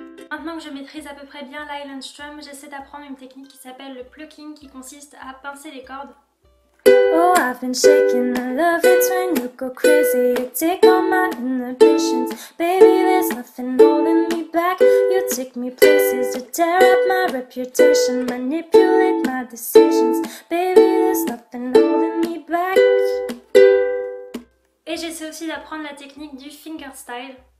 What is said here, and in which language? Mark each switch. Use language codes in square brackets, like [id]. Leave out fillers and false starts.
[fr] Maintenant que je maîtrise à peu près bien l'Island Strum, j'essaie d'apprendre une technique qui s'appelle le plucking qui consiste à pincer les cordes. [en] Oh, I've been shaking, I love it when you go crazy, you take all my inhibitions, baby there's nothing holding me back, you take me places, you tear up my reputation, manipulate my decisions, baby there's nothing holding me back. [fr] Et j'essaie aussi d'apprendre la technique du fingerstyle.